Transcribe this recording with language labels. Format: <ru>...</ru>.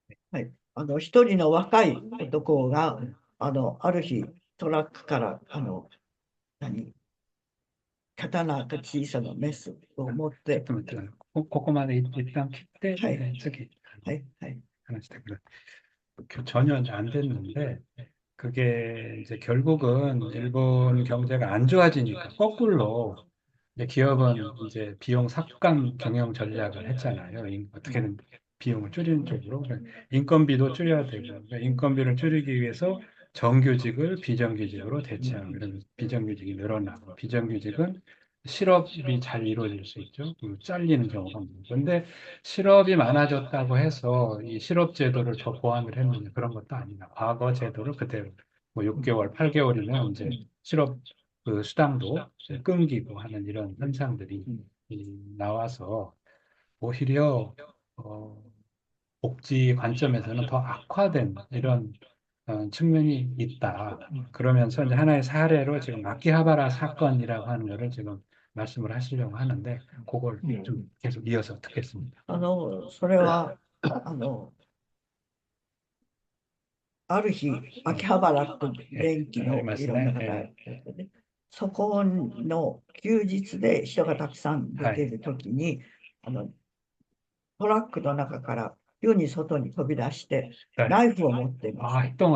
<ja>はい。一人の若い男が、ある日、トラックから、刀か小さなメスを持って、ここまで一旦切って、次、話してくれ。</ja> <ko>전혀 안 됐는데 그게 이제 결국은 일본 경제가 안 좋아지니까 거꾸로 이제 기업은 이제 비용 삭감 경영 전략을 했잖아요. 어떻게든 비용을 줄이는 쪽으로 인건비도 줄여야 되고 그러니까 인건비를 줄이기 위해서 정규직을 비정규직으로 대체하고 이러면 비정규직이 늘어나고 비정규직은 실업이 잘 이루어질 수 있죠. 잘리는 경우가 많고. 근데 실업이 많아졌다고 해서 이 실업 제도를 더 보완을 했느냐 그런 것도 아니다. 과거 제도를 그대로 뭐 6개월, 8개월이면 이제 실업 그 수당도 이제 끊기고 하는 이런 현상들이 나와서 오히려 복지 관점에서는 더 악화된 이런 측면이 있다. 그러면서 이제 하나의 사례로 지금 아키하바라 사건이라고 하는 거를 지금 말씀을 하시려고 하는데 그걸 좀 계속 이어서 듣겠습니다.</ko> <ja>それはある日、秋葉原と電気のいろんな方がそこの休日で人がたくさん出ているときに、トラックの中から急に外に飛び出してナイフを持っています。</ja>